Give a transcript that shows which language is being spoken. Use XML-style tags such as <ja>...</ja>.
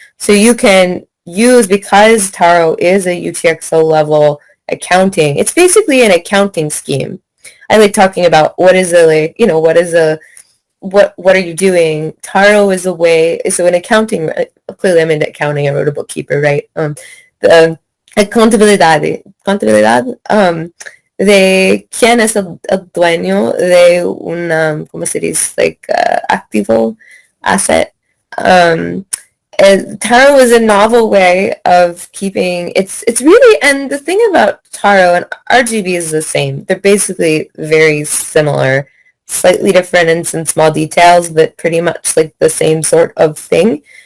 <en>So you can use, because Taro is a UTXO level accounting, it's basically an accounting scheme. I like talking about what is a, like, you know, what are you doing? Taro is a way, so an accounting, clearly I'm into accounting, I wrote a bookkeeper, right?</en> <es>The contabilidad, de quién es el dueño de un, ¿cómo se dice?</es> <en>Like,</en> <es>activo,</es> <en>asset. And Taro is a novel way of keeping, it's really, and the thing about Taro and RGB is the same. They're basically very similar, slightly different in some small details, but pretty much like the same sort of thing.</en>